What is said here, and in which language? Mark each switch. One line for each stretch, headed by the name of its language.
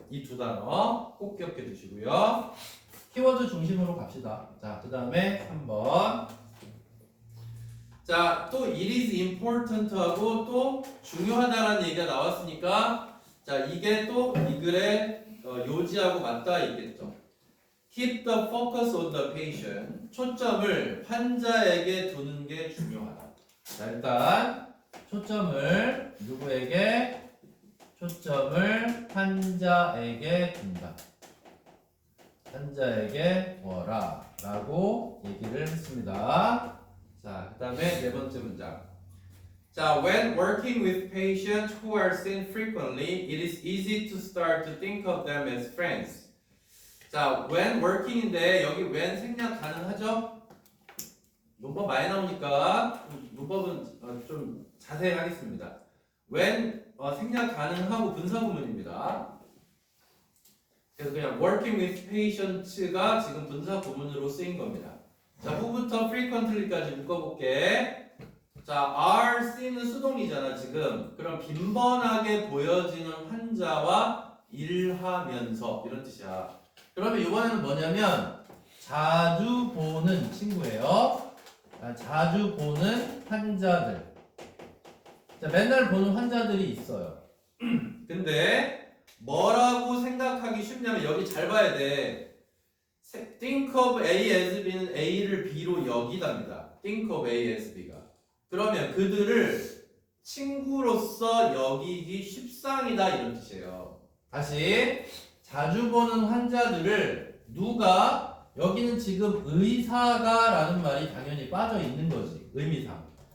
Korean: 이 두 단어 꼭 기억해 두시고요. 키워드 중심으로 갑시다. 자, 그 다음에 3번. 자, 또 it is important 하고 또 중요하다라는 얘기가 나왔으니까 자, 이게 또 이 글의 요지하고 맞닿아 있겠죠.
English: Keep the focus on the patient.
Korean: 초점을 환자에게 두는 게 중요하다. 자, 일단 초점을 누구에게? 초점을 환자에게 둔다. 환자에게 두어라 라고 얘기를 했습니다. 자, 그 다음에 네 번째 문장.
English: 자, when working with patients who are seen frequently, it is easy to start to think of them as friends.
Korean: 자,
English: when working
Korean: 인데 여기 when 생략 가능하죠? 문법 많이 나오니까 문법은 좀 자세히 하겠습니다. when 생략 가능하고 분사구문입니다. 그래서 그냥 working with patients가 지금 분사구문으로 쓰인 겁니다. 자, 후부터 frequently까지 묶어볼게. 자,
English: are see
Korean: 는 수동이잖아 지금. 그럼 빈번하게 보여지는 환자와 일하면서 이런 뜻이야. 그러면 이번에는 뭐냐면 자주 보는 친구예요. 자주 보는 환자들. 자, 맨날 보는 환자들이 있어요. 근데 뭐라고 생각하기 쉽냐면 여기 잘 봐야 돼.
English: Think of A as B
Korean: 는 A를 B로 여기답니다.
English: Think of A as B가.
Korean: 그러면 그들을 친구로서 여기기 십상이다 이런 뜻이에요. 다시 자주 보는 환자들을 누가 여기는 지금 의사가 라는 말이 당연히 빠져 있는 거지. 의미상.